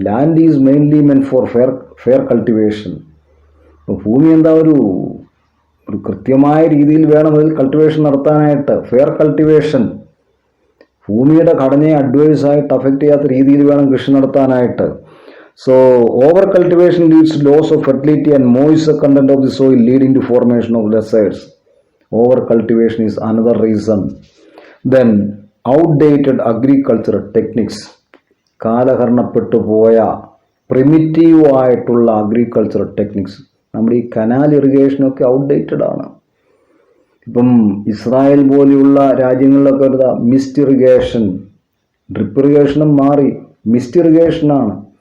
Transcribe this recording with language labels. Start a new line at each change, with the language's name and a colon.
English: Land is mainly meant for fair cultivation.
Malayalam: ഇപ്പോൾ ഭൂമി എന്താ, ഒരു കൃത്യമായ രീതിയിൽ വേണം അതിൽ കൾട്ടിവേഷൻ നടത്താനായിട്ട്. ഫെയർ കൾട്ടിവേഷൻ, ഭൂമിയുടെ ഘടനയെ അഡ്വേഴ്സായിട്ട് അഫക്റ്റ് ചെയ്യാത്ത രീതിയിൽ വേണം കൃഷി നടത്താനായിട്ട്.
English: So over cultivation leads to loss of fertility and moisture content of the soil, leading to formation of deserts. Over cultivation is another reason. Then outdated agricultural techniques.
Malayalam: കാലഹരണപ്പെട്ടു പോയ primitive ആയിട്ടുള്ള agricultural techniques. നമ്മുടെ ഈ canal ഇറിഗേഷനൊക്കെ outdated ആണ്. ഇപ്പം Israel പോലെയുള്ള രാജ്യങ്ങളിലൊക്കെ ഒരു mist irrigation, drip ഇറിഗേഷനും മാറി മിസ്റ്റ് ഇറിഗേഷനാണ്.